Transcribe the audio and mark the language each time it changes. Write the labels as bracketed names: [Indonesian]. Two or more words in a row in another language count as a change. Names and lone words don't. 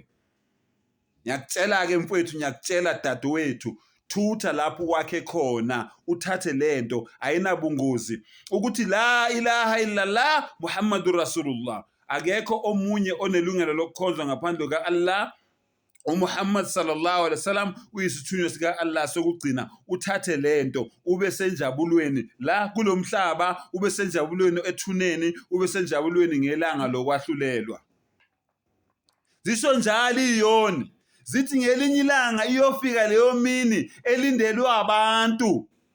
[Zulu] Ngiyakutshela-ke mfowethu, ngiyakutshela dadewethu, thutha lapho kwakhe khona, uthathe lento, ayinabungozi, ukuthi [Arabic] لا إله إلا الله محمد رسول الله, [Zulu] akekho omunye onelungelo lokukhonzwa ngaphandle ka-Allah, uMuhammad [Arabic] صلى الله عليه وسلم [Zulu] uyisithunywa sika Allah sokugcina. Uthathe lento ube senjabulweni la kulomhlaba, ube senjabulweni ethuneni, ube senjabulweni ngelanga lokwahlulelwa. Zisho njalo iyoni, zithi ngelinye ilanga iyofika leyo mini elindelwe abantu.